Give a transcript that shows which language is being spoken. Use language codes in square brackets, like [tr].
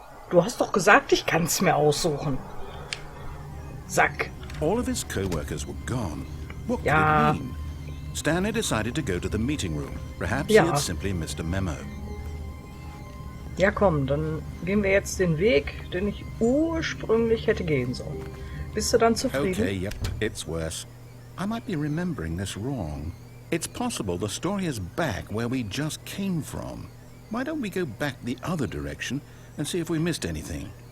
[de] Du hast doch gesagt, ich kann's mir aussuchen. Sack. [en] All of his co-workers were gone. What could [de] Ja. [en] it mean? Stanley decided to go to the meeting room. Perhaps [de] Ja. [en] he had simply missed a memo. [de] Ja komm, dann gehen wir jetzt den Weg, den ich ursprünglich hätte gehen sollen. Bist du dann zufrieden? [en] Okay, yep, it's worse. I might be remembering this wrong. It's possible the story is back where we just came from. Why don't we go back the other direction and see if we missed anything?